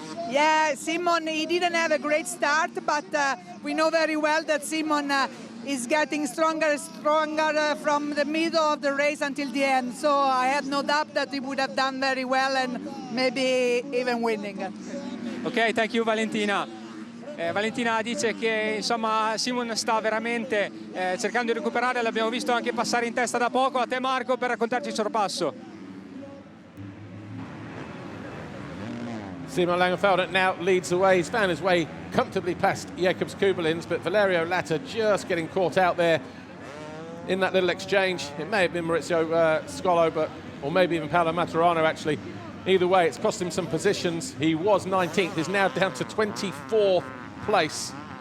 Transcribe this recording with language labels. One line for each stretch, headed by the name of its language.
English: Yeah, Simon, he didn't have a great start, but we know very well that Simon is getting stronger and stronger from the middle of the race until the end. So I have no doubt that he would have done very well and maybe even winning. Ok, thank you Valentina.
Italian: Valentina dice che insomma Simon sta veramente cercando di recuperare, l'abbiamo visto anche passare in testa da poco. A te Marco per raccontarci il sorpasso.
English: Simon Langenfelder now leads the way. He's found his way comfortably past Jakobs Kubalins, but Valerio Latta just getting caught out there in that little exchange. It may have been Maurizio Scolo, or maybe even Paolo Maturano actually. Either way, it's cost him some positions. He was 19th, he's now down to 24th place.